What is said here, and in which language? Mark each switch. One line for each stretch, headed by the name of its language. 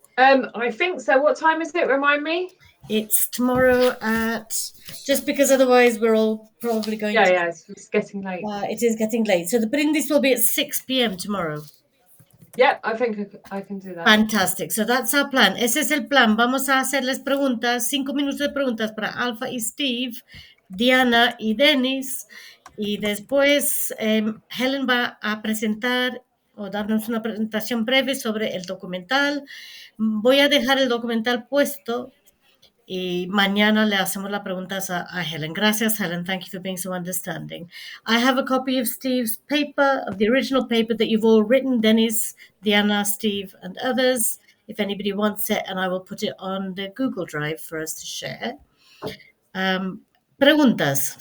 English: I think so. What time is it? Remind me. It's tomorrow at, just because otherwise we're all probably going to... Yeah, it's getting late. It is getting late. So the brindis will be at 6 p.m. tomorrow. Yeah, I think I can do that. Fantastic. So that's our plan.
Spanish: Ese es el plan. Vamos a hacerles preguntas, 5 minutos de preguntas para Alpha y Steve, Diana y Denis. Y después Helen va a presentar o darnos una presentación breve sobre el documental. Voy a dejar el documental puesto y mañana le hacemos las preguntas a Helen. Gracias, Helen.
English: Thank you for being so understanding. I have a copy of Steve's paper, of the original paper that you've all written, Dennis, Diana, Steve, and others, if anybody wants it, and I will put it on the Google Drive for us to share.
Spanish: Preguntas.